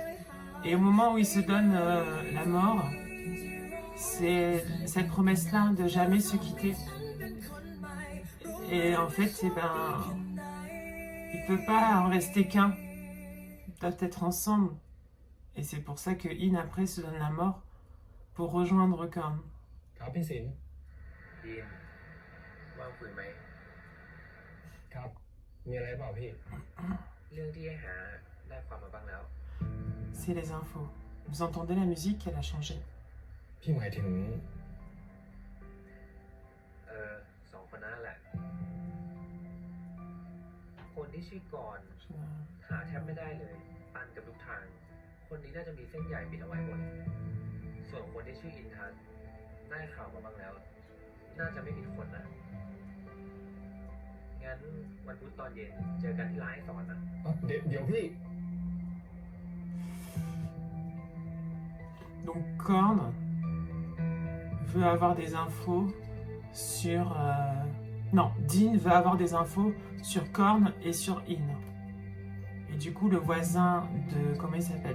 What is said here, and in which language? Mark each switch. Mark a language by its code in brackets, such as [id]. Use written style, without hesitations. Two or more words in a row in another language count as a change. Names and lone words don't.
[fr] Et au moment où ils se donnent la mort, c'est cette promesse-là de jamais se quitter. Et en fait, eh ben, il ne peut pas en rester qu'un. Ils doivent être ensemble. Et c'est pour ça que In après se donne la mort pour rejoindre Korn. [th] ครับพี่สิน ดีนว่างคุยไหม ครับ มีอะไรเปล่าพี่ เรื่องที่ให้หาได้ความมาบ้างแล้ว [fr] C'est les infos. Vous entendez la musique, elle a changé. [th] พี่หมายถึง สองคนนั้นแหละ คนที่ชื่อกรณ์หาแทบไม่ได้เลยปันกับทุกทาง คนนี้น่าจะมีเส้นใหญ่ปิดเอาไว้หมด ส่วนคนที่ชื่ออินทัศน์ได้ข่าวมาบ้างแล้ว น่าจะไม่ผิดคนนะ งั้นวันพุธตอนเย็นเจอกันที่ร้านไอสอนนะ เดี๋ยวพี่ [fr] Donc Korn veut avoir des infos sur... Non, Dean veut avoir des infos sur Korn et sur In. Et du coup, le voisin de... Comment il s'appelle?